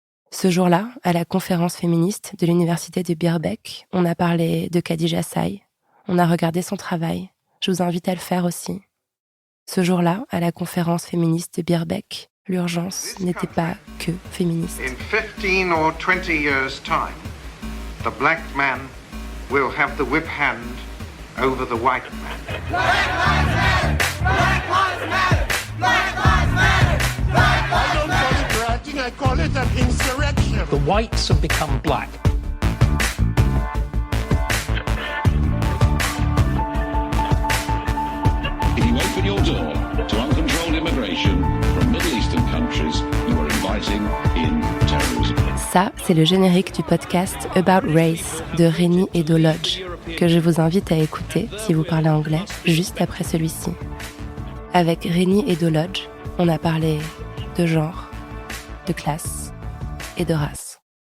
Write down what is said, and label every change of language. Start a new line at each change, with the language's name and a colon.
French: Ce jour-là, à la conférence féministe de l'université de Birkbeck, on a parlé de Khadija Say. On a regardé son travail. Je vous invite à le faire aussi. Ce jour-là, à la conférence féministe de Birkbeck, l'urgence n'était pas que féministe.
English: In 15 or 20 years' time, the black man will have the whip hand over the white man. Black lives matter! Black lives matter! Black lives matter! Black lives matter! I call it an insurrection. The whites have become black. If you open your door to uncontrolled immigration from Middle Eastern countries, you are inviting in terrorism.
French: Ça, c'est le générique du podcast About Race de Rennie Edo-Lodge, que je vous invite à écouter si vous parlez anglais, juste après celui-ci. Avec Rennie Edo-Lodge, on a parlé de genre, de classe et de race.